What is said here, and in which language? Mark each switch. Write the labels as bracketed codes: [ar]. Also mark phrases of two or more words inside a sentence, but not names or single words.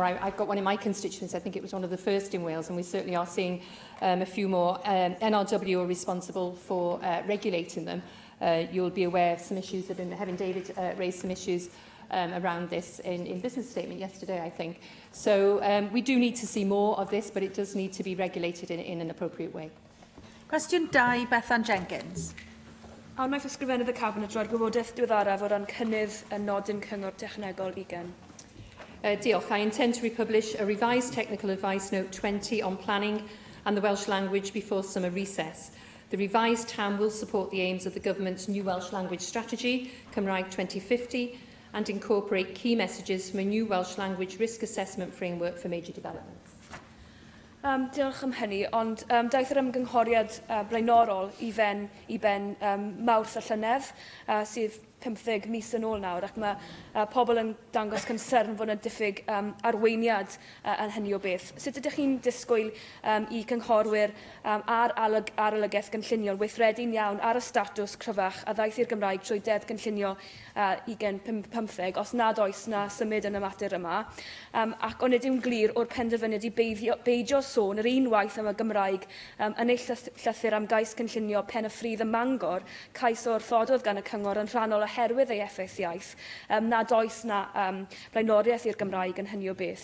[en] I've got one in my constituency. I think it was one of the first in Wales, and we certainly are seeing a few more. NRW are responsible for regulating them. You'll be aware of some issues that Heaven David raised some issues around this in business statement yesterday, I think. So we do need to see more of this, but it does need to be regulated in an appropriate way. [cy] Cwestiwn 2, Bethan Jenkins. Wnaeth ysgrifennydd y Cabinet roi'r gwybodaeth diweddaraf o ran cynnydd yn nodyn cyngor technegol ugain. Diolch. [en] I intend to republish a revised technical advice note 20 on planning and the Welsh language before summer recess. The revised TAM will support the aims of the Government's new Welsh language strategy, Cymraeg 2050, and incorporate key messages from a new Welsh language risk assessment framework for major developments. [cy] Diolch am hynny, ond daeth yr ymgynghoriad blaenorol i ben Mawrth y Llynedd, sydd 15 mis yn ôl nawr, ac mae pobl yn dangos concern fod yna diffyg arweiniad yn hynny o beth. Sut ydych chi'n disgwyl i cynghorwyr a'r arolygaeth gynllunio weithredu'n iawn ar y statws cryfach a ddaeth i'r Gymraeg trwy deddf gynllunio 2015, os nad oes na symud yn y mater yma, ac ond ydyw'n glir o'r penderfyniad i beidio sôn yr unwaith am y Gymraeg yn ei llythyr am gais gynllunio Pen y Ffridd ym Mangor, cais o wrthododd gan y cyngor yn rhannol oherwydd ei effaith iaith, nad oes na blaenoriaeth i'r Gymraeg yn hynny o beth.